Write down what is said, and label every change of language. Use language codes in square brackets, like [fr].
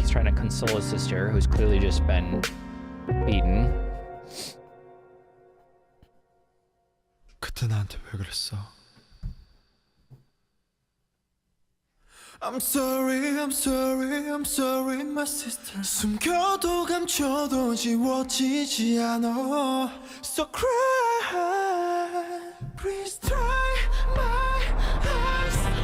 [en] He's trying to console his sister, who's clearly just been beaten. [ko] 그때 나한테 왜 그랬어? [en] I'm sorry, I'm sorry, I'm sorry, my sister. [ko] 숨겨도 감춰도 지워지지 않아. [en] So cry, please dry my eyes.